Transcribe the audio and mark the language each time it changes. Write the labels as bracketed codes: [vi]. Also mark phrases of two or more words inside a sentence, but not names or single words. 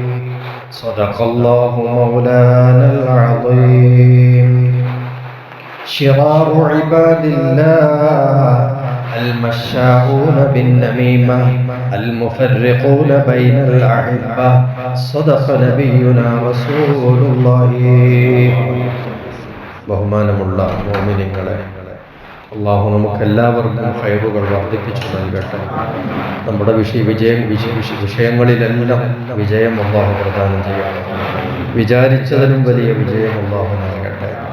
[ar] صدق الله مولانا العظيم. شرار عباد الله المشاؤون بالنميمة المفرقون بين الأحبة. صدق نبينا رسول الله. [ml] ബഹുമാനമുള്ള മുഅ്മിനീങ്ങളെ, അല്ലാഹു നമുക്കെല്ലാവർക്കും ഖൈറുകൾ വർദ്ധിപ്പിച്ചു നൽകട്ടെ. നമ്മുടെ വിഷയങ്ങളിലെല്ലാം വിജയം അല്ലാഹു പ്രദാനം ചെയ്യട്ടെ. വിചാരിച്ചതിലും വലിയ വിജയം അല്ലാഹു നൽകട്ടെ.